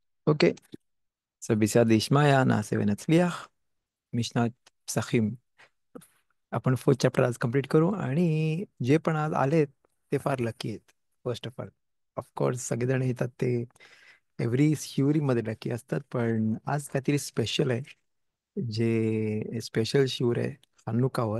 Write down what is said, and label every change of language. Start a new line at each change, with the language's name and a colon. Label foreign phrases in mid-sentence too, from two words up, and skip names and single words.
Hebrew: אוקיי, אז בסייעתא דשמיא נעשה ונצליח. משנת פסחים
Marathi: आपण
English: fourth chapter
Marathi: आज कम्प्लीट करू आणि जे पण आज आलेत ते फार लकी आहेत.
English: first of all, of course
Marathi: सगळेजण येतात ते एव्हरी शिवरीमध्ये लकी असतात, पण आज काहीतरी स्पेशल आहे. जे स्पेशल शिवर आहे खानुकावर.